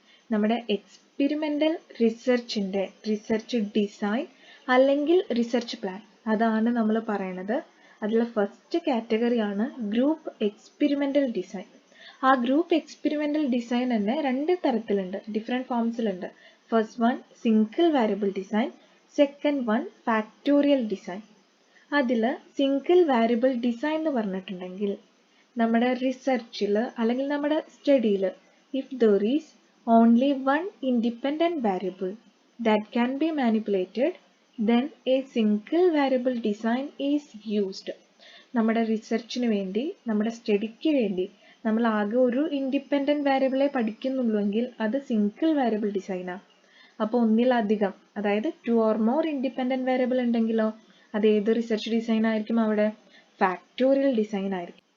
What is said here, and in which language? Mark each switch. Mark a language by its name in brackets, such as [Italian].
[Malayalam] നമ്മുടെ experimental റിസർച്ചിൻ്റെ research design അല്ലെങ്കിൽ research plan, അതാണ് നമ്മൾ പറയണത്. അതിൽ ഫസ്റ്റ് കാറ്റഗറിയാണ് ഗ്രൂപ്പ് എക്സ്പെരിമെൻ്റൽ ഡിസൈൻ. ആ ഗ്രൂപ്പ് എക്സ്പെരിമെൻ്റൽ ഡിസൈൻ തന്നെ രണ്ട് തരത്തിലുണ്ട്, different ഫോംസിലുണ്ട്. [English] First one single variable design, second one factorial design. [Malayalam] അതിൽ സിംഗിൾ വേരിയബിൾ ഡിസൈൻ എന്ന് പറഞ്ഞിട്ടുണ്ടെങ്കിൽ നമ്മുടെ റിസർച്ചിൽ അല്ലെങ്കിൽ നമ്മുടെ സ്റ്റഡിയിൽ [English] If there is only one independent variable that can be manipulated, then a single variable design is used. [Malayalam] നമ്മുടെ റിസർച്ചിന് വേണ്ടി, നമ്മുടെ സ്റ്റഡിക്ക് വേണ്ടി നമ്മൾ ആകെ ഒരു ഇൻഡിപെൻഡൻറ്റ് വേരിയബിളെ പഠിക്കുന്നുള്ളൂവെങ്കിൽ അത് സിംഗിൾ വേരിയബിൾ ഡിസൈനാണ്. അപ്പോൾ ഒന്നിലധികം, അതായത് 2 or more ഇൻഡിപെൻഡൻറ്റ് വേരിയബിൾ ഉണ്ടെങ്കിലോ അത് ഏത് റിസർച്ച് ഡിസൈൻ ആയിരിക്കും, അവിടെ ഫാക്ടോറിയൽ ഡിസൈൻ ആയിരിക്കും.